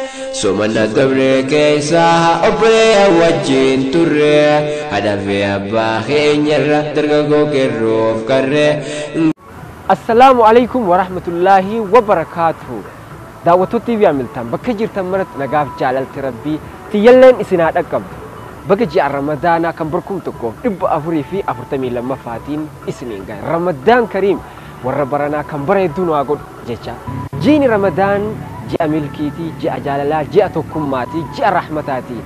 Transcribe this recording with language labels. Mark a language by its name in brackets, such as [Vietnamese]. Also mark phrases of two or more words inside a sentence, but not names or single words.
[Oromo] somana dabre kessaa awwii wajjin turre hadafi abbaa keenyarra dargaggoo kerroof karre. [Arabic] السلام عليكم ورحمة الله وبركاته. [Oromo] Daawwattoota TV Amiltaan bakka jirtan maratti nagaaf jaalalti rabbii tiyyalleen isin haa dhaqqabdu. Bakka ji'a Ramadaanaa kan barkum tokkoof 442 faatiin isiniin gahe. [Arabic] رمضان كريم [Oromo] warra baranaa kan bareedduu nu haa godhu jecha. Jiini Ramadaan ji'a milkiitii, ji'a jaalalaa, ji'a tokkummaatii, ji'a rahmataatii.